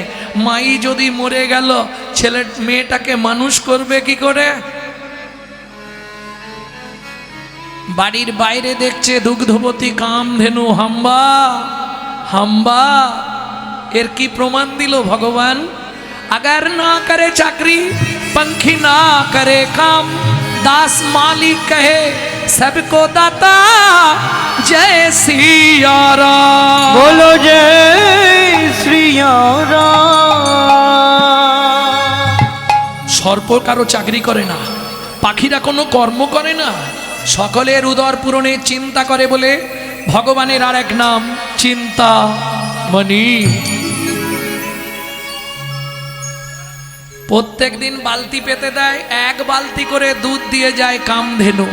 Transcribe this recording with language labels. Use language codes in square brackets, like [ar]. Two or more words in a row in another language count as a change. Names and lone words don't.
[bn] মাই যদি মরে গেল, ছেলে মেয়েটাকে মানুষ করবে কি করে? বাড়ির বাইরে দেখছে দুগ্ধবতী কামধেনু হাম্বা হাম্বা। এর কি প্রমাণ দিল ভগবান? [hi] अगर ना करे चाकरी, पंखी ना करे काम, दास मालिक कहे सबको दाता, जय सिया राम। बोलो जय श्रिया राम। [bn] সর্প কারো চাকরি করে না, পাখিরা কোনো কর্ম করে না, সকলের উদর পূরণে চিন্তা করে বলে ভগবানের আর এক নাম চিন্তামণি। প্রত্যেক দিন বালতি পেতে দেয়, এক বালতি করে দুধ দিয়ে যায় কামধেনু।